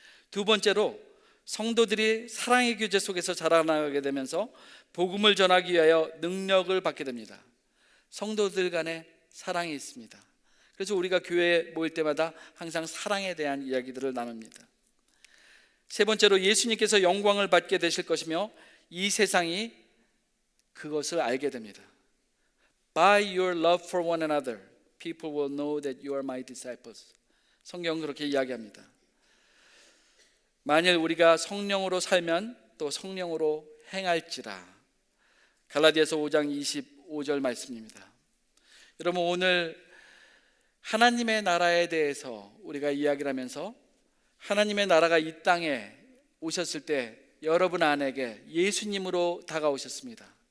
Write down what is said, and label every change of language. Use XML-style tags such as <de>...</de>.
<ko>두 번째로 성도들이 사랑의 교제 속에서 자라나게 되면서 복음을 전하기 위하여 능력을 받게 됩니다. 성도들 간에 사랑이 있습니다. 그래서 우리가 교회에 모일 때마다 항상 사랑에 대한 이야기들을 나눕니다. 세 번째로 예수님께서 영광을 받게 되실 것이며 이 세상이 그것을 알게 됩니다.</ko> <en>By your love for one another, people will know that you are my disciples.</en> <ko>성경은 그렇게 이야기합니다. 만일 우리가 성령으로 살면 또 성령으로 행할지라. 갈라디아서 5장 25절 말씀입니다. 여러분, 오늘 하나님의 나라에 대해서 우리가 이야기를 하면서 하나님의 나라가 이 땅에 오셨을 때 여러분 안에게 예수님으로 다가오셨습니다.</ko>